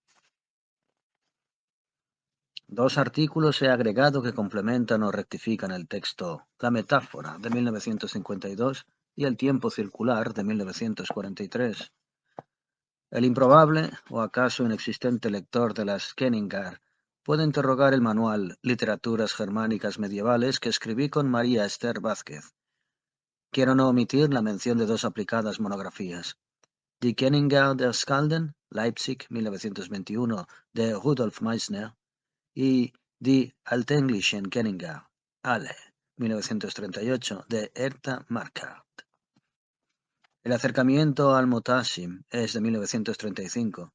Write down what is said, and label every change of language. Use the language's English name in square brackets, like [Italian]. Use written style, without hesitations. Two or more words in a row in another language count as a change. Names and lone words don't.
[Spanish] Dos artículos he agregado que complementan o rectifican el texto La metáfora, de 1952, y El tiempo circular, de 1943. El improbable, o acaso inexistente lector de las Kenningar, puede interrogar el manual Literaturas Germánicas Medievales que escribí con María Esther Vázquez. Quiero no omitir la mención de dos aplicadas monografías. Die Kenningar der Skalden, Leipzig, 1921, de Rudolf Meissner, y Die Altenglischen Kenningar, Halle, 1938, de Herta Marquardt. El acercamiento al Mutasim es de 1935.